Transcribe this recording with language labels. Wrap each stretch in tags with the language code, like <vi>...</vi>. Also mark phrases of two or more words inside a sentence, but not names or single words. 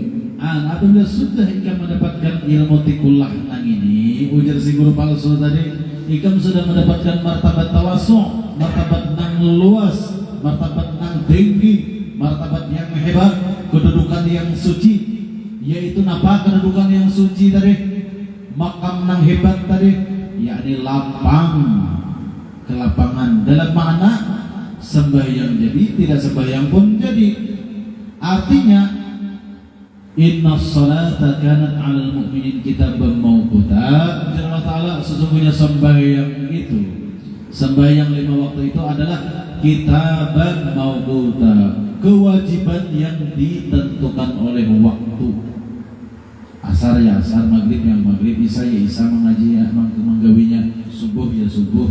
<bjn>Apabila sudah ikam mendapatkan ilmu tikullah nang ini, ujar si guru palsu tadi, ikam sudah mendapatkan martabat tawasu, martabat nang luas, martabat nang tinggi, martabat yang hebat, kedudukan yang suci. Yaitu napa kedudukan yang suci tadi, makam nang hebat tadi, yakni lapang, kelapangan. Dalam makna sembahyang jadi, tidak sembahyang pun jadi.</bjn> <ar>Artinya إن الصلاة كانت على المؤمنين كتابا موقوتا.</ar> <bjn>Allah Ta'ala sesungguhnya sembahyang itu, sembahyang 5 waktu itu adalah</bjn> <ar>كتابا موقوتا,</ar> <bjn>kewajiban yang ditentukan oleh waktu. Asar ya asar, maghrib yang maghrib, isya ya isya, mengaji ya menggawinya, subuh ya subuh.</bjn>